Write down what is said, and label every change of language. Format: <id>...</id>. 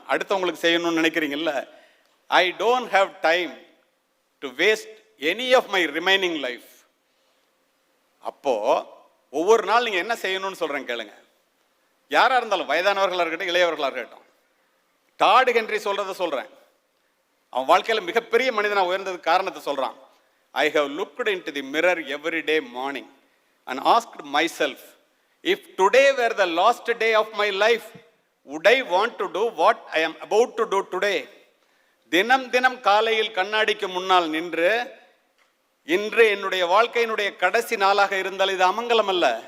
<ta>அடுத்தவங்களுக்கு செய்யணும்னு நினைக்கிறீங்கல்ல,</ta> <en>I don't have time to waste any of my remaining life.</en> <ta>அப்போ ஒவ்வொரு நாள் நீங்கள் என்ன செய்யணும்னு சொல்கிறேன் கேளுங்க. யாராக இருந்தாலும், வயதானவர்களாக இருக்கட்டும் இளையவர்களாக இருக்கட்டும், டாட் ஹென்றி சொல்கிறத சொல்கிறேன். அவன் வாழ்க்கையில் மிகப்பெரிய மனிதனாக உயர்ந்ததுக்கு காரணத்தை சொல்கிறான்.</ta> <en>I have looked into the mirror every day morning and asked myself, if today were the last day of my life, would I want to do what I am about to do today?</en> <ta>தினம் தினம் காலையில் கண்ணாடிக்கு முன்னால் நின்று, இன்று என்னுடைய வாழ்க்கையினுடைய கடைசி நாளாக இருந்தால் இது அமங்கலம் அல்ல.</ta>